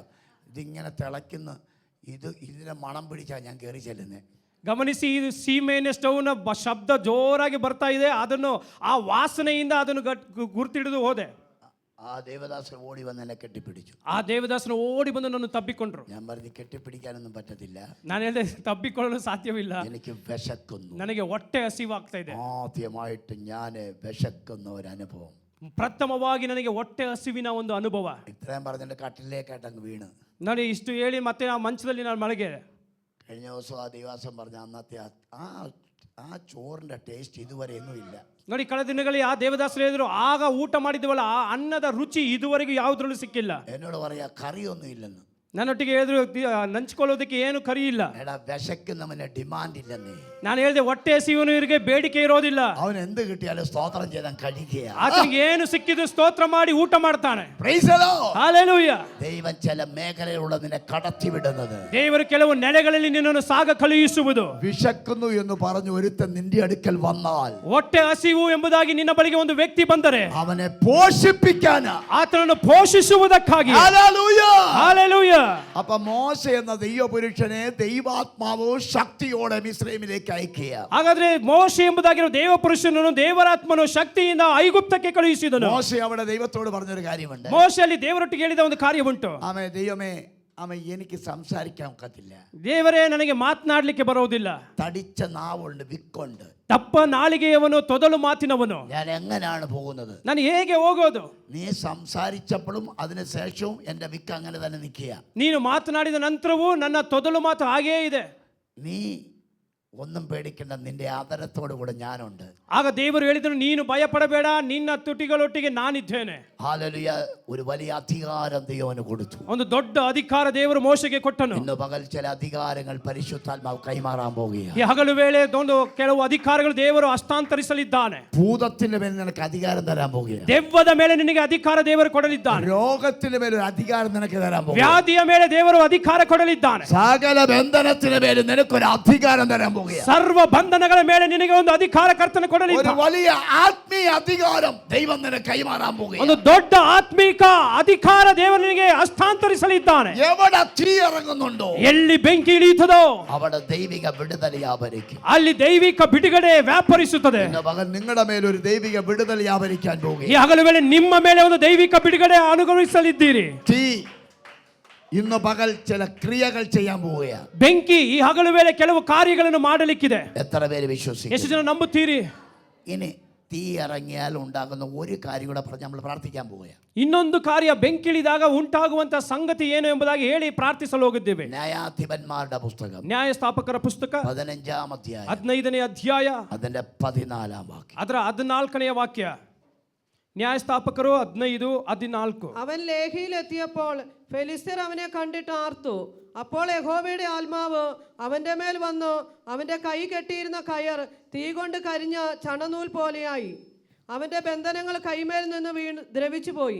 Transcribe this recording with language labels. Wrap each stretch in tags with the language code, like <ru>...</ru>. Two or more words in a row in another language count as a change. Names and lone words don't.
<ml>ഇതിങ്ങനെ തിളയ്ക്കുന്ന ഇതിനെ മണം പിടിച്ചാൽ ഞാൻ കയറി ചെല്ലുന്നത്.</ml> <kn>ಗಮನಿಸಿ, ಇದು ಸೀಮೆಎಣ್ಣೆ ಸ್ಟವ್ನ ಶಬ್ದ ಜೋರಾಗಿ ಬರ್ತಾ ಇದೆ. ಅದನ್ನು ಆ ವಾಸನೆಯಿಂದ ಅದನ್ನು ಗುರ್ತಿಡಿದು ಹೋದೆ.</kn> <ml>ആ ദേവദാസൻ ഓടി വന്ന് എന്നെ കെട്ടിപ്പിടിച്ചു.</ml> <kn>ಆ ದೇವದಾಸನು ಓಡಿ ಬಂದು ನನ್ನ ತಬ್ಬಿಕೊಂಡ್ರು.</kn> <ml>ഞാൻ പറഞ്ഞു, കെട്ടിപ്പിടിക്കാനൊന്നും പറ്റത്തില്ല.</ml> <kn>ನಾನು ಹೇಳಿದೆ, ತಬ್ಬಿಕೊಳ್ಳಲು ಸಾಧ್ಯವಿಲ್ಲ,</kn> <ml>എനിക്ക് വിശക്കുന്നു.</ml> <kn>ನನಗೆ ಹೊಟ್ಟೆ ಹಸಿವಾಗ್ತಾ ಇದೆ.</kn> <ml>ആദ്യമായിട്ട് ഞാൻ വിശക്കുന്ന ഒരു അനുഭവം.</ml> <kn>ಪ್ರಥಮವಾಗಿ ನನಗೆ ಹೊಟ್ಟೆ ಹಸಿವಿನ ಒಂದು ಅನುಭವ.</kn> <ml>ഇത്രയും പറഞ്ഞിട്ട് കട്ടിലേക്കായിട്ട് അങ്ങ് വീണ്.</ml> <kn>ನಾನು ಇಷ್ಟು ಹೇಳಿ ಮತ್ತೆ ಆ ಮಂಚದಲ್ಲಿ ನಾನು ಮಲಗೆ.</kn> <ml>കഴിഞ്ഞ ദിവസം ആ ദേവാസം പറഞ്ഞ അന്നത്തെ ആ ചോറിൻ്റെ ടേസ്റ്റ് ഇതുവരെ ഒന്നും ഇല്ല.</ml> <kn>ನೋಡಿ, ಕಳೆದ ದಿನಗಳಲ್ಲಿ ಆ ದೇವದಾಸರು ಹೇಳಿದ್ರು, ಆಗ ಊಟ ಮಾಡಿದ್ವಲ್ಲ ಆ ಅನ್ನದ ರುಚಿ ಇದುವರೆಗೂ ಯಾವುದ್ರಲ್ಲೂ ಸಿಕ್ಕಿಲ್ಲ.</kn> <ml>എന്നോട് പറയാ, കറിയൊന്നും ഇല്ലെന്ന്.</ml> <kn>ನನ್ನೊಟ್ಟಿಗೆ ಹೇಳಿದ್ರು ನಂಚ್ಕೊಳ್ಳೋದಕ್ಕೆ ಏನು ಕರಿ ಇಲ್ಲ.</kn> <ml>എടാ വിശക്കുന്നവന് ഡിമാൻഡ് ഇല്ലെന്നേ.</ml> <kn>ನಾನು ಹೇಳಿದೆ ಹೊಟ್ಟೆ ಹಸಿವನಿಗೆ ಬೇಡಿಕೆ ಇರೋದಿಲ್ಲ.</kn> <ml>അവൻ എന്ത് കിട്ടിയാലും സ്തോത്രം ചെയ്താൽ കഴിക്കുക.</ml> <kn>ಆತನಿಗೆ ಏನು ಸಿಕ್ಕಿದ್ರು ಸ್ತೋತ್ರ ಮಾಡಿ ಊಟ ಮಾಡ್ತಾನೆ.</kn> <en>Praise the Lord.</en> <kn>ಹಾಲೆಲೂಯಾ.</kn> <ml>ദൈവം ചില മേഖലയിലുള്ള നിന്നെ കടത്തി വിടുന്നത്.</ml> <kn>ದೇವರು ಕೆಲವು ನೆಲೆಗಳಲ್ಲಿ ನಿನ್ನನ್ನು ಸಾಗ ಕಳುಹಿಸುವುದು.</kn> <ml>വിശക്കുന്നു എന്ന് പറഞ്ഞു ഒരുത്തൻ നിന്റെ അടുക്കൽ വന്നാൽ,</ml> <kn>ಹೊಟ್ಟೆ ಹಸಿವು ಎಂಬುದಾಗಿ ನಿನ್ನ ಬಳಿಗೆ ಒಂದು ವ್ಯಕ್ತಿ ಬಂದರೆ,</kn> <ml>അവനെ പോഷിപ്പിക്കാനാ,</ml> <kn>ಆತನನ್ನು ಪೋಷಿಸುವುದಕ್ಕಾಗಿ.</kn> <ml>ഹല്ലേലൂയ.</ml> <kn>ಹಾಲೆಲೂಯಾ.</kn> <ml>അപ്പൊ മോശ എന്ന ദൈവപുരുഷനെ ദൈവാത്മാവോ ശക്തിയോടെ മിസ്രൈമിലേക്ക് അയക്കുക.</ml> <kn>ಹಾಗಾದ್ರೆ ಮೋಶೆ ಎಂಬುದಾಗಿರೋ ದೇವ ಪುರುಷನನ್ನು ದೇವರಾತ್ಮನು ಶಕ್ತಿಯಿಂದ ಐಗುಪ್ತಕ್ಕೆ ಕಳುಹಿಸಿದನು.</kn> <ml>മോശ അവിടെ ദൈവത്തോട് പറഞ്ഞൊരു കാര്യമുണ്ട്.</ml> <kn>ಮೋಶೆ ಅಲ್ಲಿ ದೇವರೊಟ್ಟಿಗೆ ಹೇಳಿದ ಒಂದು ಕಾರ್ಯ ಉಂಟು.</kn> <ml>ആമേ ദൈവമേ, ആമേ എനിക്ക് സംസാരിക്കാൻ ഒക്കത്തില്ല.</ml> <kn>ದೇವರೇ, ನನಗೆ ಮಾತನಾಡಲಿಕ್ಕೆ ಬರೋದಿಲ್ಲ.</kn> <ml>തടിച്ച നാവുണ്ട്, വിക്കുണ്ട്.</ml> <kn>ದಪ್ಪ ನಾಲಿಗೆಯವನು, ತೊದಲು ಮಾತಿನವನು.</kn> <ml>ഞാൻ എങ്ങനെയാണ് പോകുന്നത്?</ml> <kn>ನಾನು ಹೇಗೆ ಹೋಗೋದು?</kn> <ml>നീ സംസാരിച്ചപ്പോഴും അതിനുശേഷവും എൻ്റെ വിക്ക് അങ്ങനെ തന്നെ നിൽക്കുക.</ml> <kn>ನೀನು ಮಾತನಾಡಿದ ನಂತರವೂ ನನ್ನ ತೊದಲು ಮಾತು ಹಾಗೇ ಇದೆ.</kn> <ml>നീ ഒന്നും പേടിക്കണ്ട, നിന്റെ ആദരത്തോടു കൂടെ ഞാനുണ്ട്.</ml> <kn>ಆಗ ದೇವರು ಹೇಳಿದನು, ನೀನು ಭಯಪಡಬೇಡ, ನಿನ್ನ ತುಟಿಗಳೊಟ್ಟಿಗೆ ನಾನಿದ್ದೇನೆ.</kn> <ml>ഹല്ലേലൂയ. ഒരു വലിയ അധികാരം ദൈവന് കൊടുത്തു.</ml> <kn>ಒಂದು ದೊಡ್ಡ ಅಧಿಕಾರ ದೇವರು ಮೋಶೆಗೆ ಕೊಟ್ಟನು.</kn> <ml>ഇന്ന് പകൽ ചില അധികാരങ്ങൾ പരിശുദ്ധാത്മാവ് കൈമാറാൻ പോകുകയാണ്.</ml> <kn>ಈ ಹಗಲು ವೇಳೆ ಒಂದು ಕೆಲವು ಅಧಿಕಾರಗಳು ದೇವರು ಹಸ್ತಾಂತರಿಸಲಿದ್ದಾನೆ.</kn> <ml>ഭൂതത്തിന്റെ മേൽ നിനക്ക് അധികാരം തരാൻ പോകുകയാണ്.</ml> <kn>ದೆವ್ವದ ಮೇಲೆ ನಿನಗೆ ಅಧಿಕಾರ ದೇವರು ಕೊಡಲಿದ್ದಾನೆ.</kn> <ml>രോഗത്തിന്റെ മേൽ ഒരു അധികാരം നിനക്ക് തരാൻ പോകുകയാണ്.</ml> <kn>ವ್ಯಾಧಿಯ ಮೇಲೆ ದೇವರು ಅಧಿಕಾರ ಕೊಡಲಿದ್ದಾನೆ.</kn> <ml>സകല ബന്ധനത്തിന് മേൽ നിനക്കൊരു അധികാരം തരാൻ പോകുകയാണ്.</ml> <kn>ಸರ್ವ ಬಂಧನಗಳ ಮೇಲೆ ನಿನಗೆ ಒಂದು ಅಧಿಕಾರ ಕರ್ತನ</kn> <ml>ഒരു</ml> <kn>ಕೊಡಲಿದ್ದಾನೆ.</kn> <ml>വലിയ ആത്മീയ അധികാരം ദൈവം നിനക്ക് കൈമാറാൻ പോകുകയാണ്.</ml> <kn>ಒಂದು ದೊಡ್ಡ ಆತ್ಮೀಕ ಅಧಿಕಾರ ದೇವರು ನಿನಗೆ ಹಸ್ತಾಂತರಿಸಲಿದ್ದಾನೆ.</kn> <ml>എവിടെ തീ ഇറങ്ങുന്നുണ്ടോ,</ml> <kn>ಎಲ್ಲಿ ಬೆಂಕಿ ಇಳಿಯುತ್ತದೋ</kn> <ml>അവിടെ ദൈവിക വിടുതൽ വ്യാപരിക്കും.</ml> <kn>ಅಲ್ಲಿ ದೈವಿಕ ಬಿಡುಗಡೆ ವ್ಯಾಪರಿಸುತ್ತದೆ.</kn> <ml>ഇന്ന് പകൽ നിങ്ങളുടെ മേൽ ഒരു ദൈവിക വിടുതൽ വ്യാപരിക്കാൻ</ml> <kn>ಈ</kn> <ml>പോകുകയാണ്.</ml> <kn>ಹಗಲು ವೇಳೆ ನಿಮ್ಮ ಮೇಲೆ ಒಂದು ದೈವಿಕ ಬಿಡುಗಡೆ ಅನುಭವಿಸಲಿದ್ದೀರಿ.</kn> <ml>തീ ഇന്ന് പകൽ ചില ക്രിയകൾ ചെയ്യാൻ പോവുകയാണ്.</ml> <kn>ಬೆಂಕಿ ಈ ಹಗಲು ವೇಳೆ ಕೆಲವು ಕಾರ್ಯಗಳನ್ನು ಮಾಡಲಿಕ್ಕಿದೆ.</kn> <ml>എത്ര പേര് വിശ്വസിക്കും?</ml> <kn>ಎಷ್ಟು ಜನ ನಂಬುತ್ತೀರಿ?</kn> <ml>ഇനി തീ ഇറങ്ങിയാൽ ഉണ്ടാകുന്ന ഒരു കാര്യം കൂടെ പറഞ്ഞ് നമ്മൾ പ്രാർത്ഥിക്കാൻ പോവുകയാണ്.</ml> <kn>ಇನ್ನೊಂದು ಕಾರ್ಯ, ಬೆಂಕಿಳಿದಾಗ ಉಂಟಾಗುವಂತಹ ಸಂಗತಿ ಏನು ಎಂಬುದಾಗಿ ಹೇಳಿ ಪ್ರಾರ್ಥಿಸಲು ಹೋಗಿದ್ದೇವೆ.</kn> <ml>ന്യായാധിപന്മാരുടെ പുസ്തകം</ml> <kn>ನ್ಯಾಯಸ್ಥಾಪಕರ ಪುಸ್ತಕ</kn> <ml>15-ാം അധ്യായം</ml> <kn>15ನೇ ಅಧ್ಯಾಯ</kn> <ml>അതിന്റെ 14-ാം വാക്യം.</ml> <kn>ಅದರ 14ನೇ ವಾಕ್ಯ.</kn> <ml>ന്യായസ്ഥാപಕರು 15:14. അവൻ ലേഹിയിലെത്തിയപ്പോൾ ഫെലിസ്ത്യർ അവനെ കണ്ടിട്ട് ആർത്തു. അപ്പോൾ യഹോവയുടെ ആത്മാവ് അവന്റെ മേൽ വന്നു. അവന്റെ കൈ കെട്ടിയിരുന്ന കയർ തീ കൊണ്ട് കരിഞ്ഞ ചണനൂൽ പോലെയായി. അവന്റെ ബന്ധനങ്ങൾ കൈമേൽ നിന്ന് വീണ് ദ്രവിച്ചു പോയി.</ml>